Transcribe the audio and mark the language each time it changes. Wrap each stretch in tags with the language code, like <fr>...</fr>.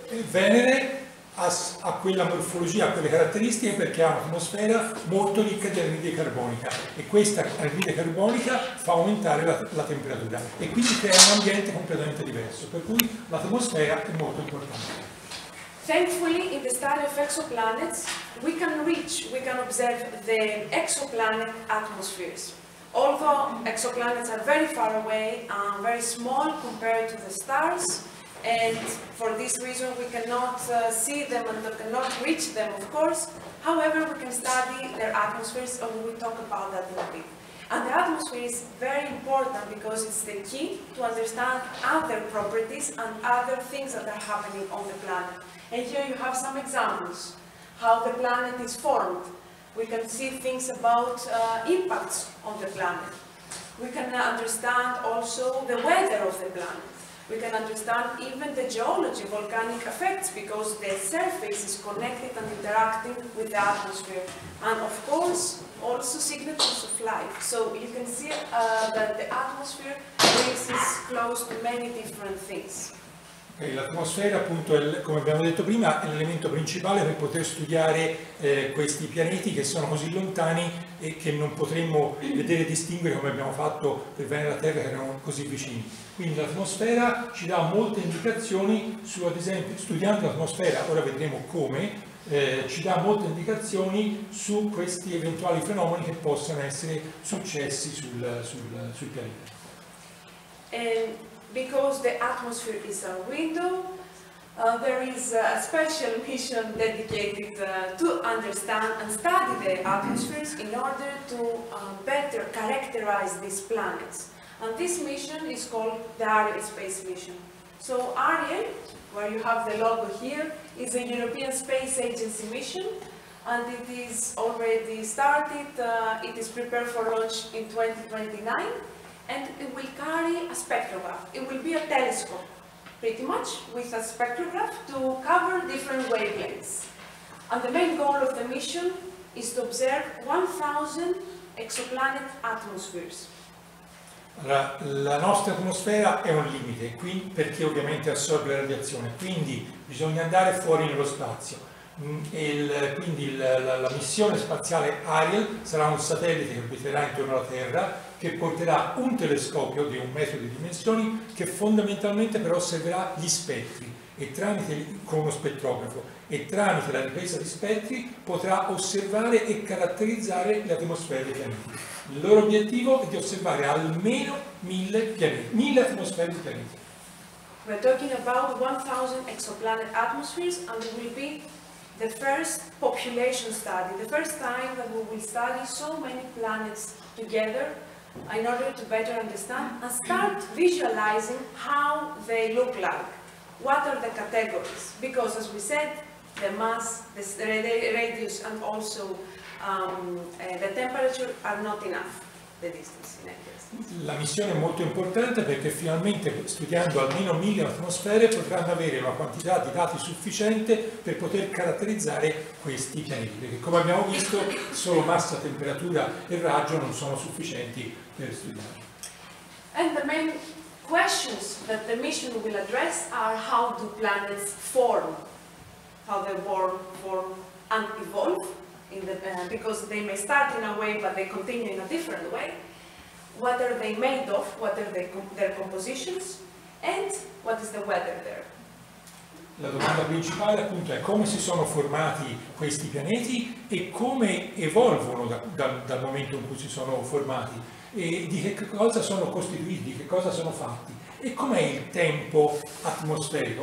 <it>Venere ha quella morfologia, ha quelle caratteristiche perché ha un'atmosfera molto ricca di anidride carbonica e questa anidride carbonica fa aumentare la temperatura e quindi crea un ambiente completamente diverso, per cui l'atmosfera è molto importante.</it> <en>Thankfully, in the study of exoplanets, we can observe the exoplanet atmospheres. Although exoplanets are very far away and very small compared to the stars, and for this reason we cannot see them and cannot reach them, of course. However, we can study their atmospheres, and we will talk about that in a bit. And the atmosphere is very important because it's the key to understand other properties and other things that are happening on the planet. And here you have some examples, how the planet is formed. We can see things about impacts on the planet. We can understand also the weather of the planet. We can understand even the geology, volcanic effects, because the surface is connected and interacting with the atmosphere. And of course, also signatures of life. So you can see that the atmosphere brings us close to many different things.</en> <it>L'atmosfera, appunto, come abbiamo detto prima, è l'elemento principale per poter studiare questi pianeti che sono così lontani e che non potremmo vedere e distinguere come abbiamo fatto per Venere e la Terra, che erano così vicini. Quindi l'atmosfera ci dà molte indicazioni su, ad esempio, studiando l'atmosfera, ora vedremo come, ci dà molte indicazioni su questi eventuali fenomeni che possano essere successi sul pianeta.</it> <en>Because the atmosphere is a window, there is a special mission dedicated to understand and study the atmospheres in order to better characterize these planets. And this mission is called the Ariel space mission. So Ariel, where you have the logo here, is a European Space Agency mission, and it is already started. It is prepared for launch in 2029. And it will carry a spectrograph. It will be a telescope, pretty much, with a spectrograph to cover different wavelengths. And the main goal of the mission is to observe 1,000 exoplanet atmospheres.</en> <it>Allora, la nostra atmosfera è un limite, perché ovviamente assorbe la radiazione, quindi bisogna andare fuori nello spazio. Quindi la missione spaziale Ariel sarà un satellite che orbiterà intorno alla Terra, che porterà un telescopio di 1 metro di dimensioni che fondamentalmente però osserverà gli spettri e con uno spettrografo, e tramite la ripresa di spettri potrà osservare e caratterizzare le atmosfere dei pianeti. Il loro obiettivo è di osservare almeno 1000 pianeti, 1000 atmosfere di pianeti.</it> <en>We're talking about 1000 exoplanet atmospheres, and it will be the first population study, the first time that we will study so many planets together in order to better understand and start visualizing how they look like. What are the categories? Because, as we said, the mass, the radius, and also the temperature are not enough, the distance in acres.</en> <it>La missione è molto importante perché finalmente, studiando almeno 1000 atmosfere, potranno avere una quantità di dati sufficiente per poter caratterizzare questi pianeti, perché come abbiamo visto solo massa, temperatura e raggio non sono sufficienti per studiarli.</it> <en>And the main questions that the mission will address are: how do planets form? How they form and evolve, because they may start in a way but they continue in a different way. What are they made of? What are their compositions? And what is the weather there?</en> <it>La domanda principale appunto è come si sono formati questi pianeti e come evolvono dal momento in cui si sono formati, e di che cosa sono costituiti, di che cosa sono fatti, e com'è il tempo atmosferico.</it>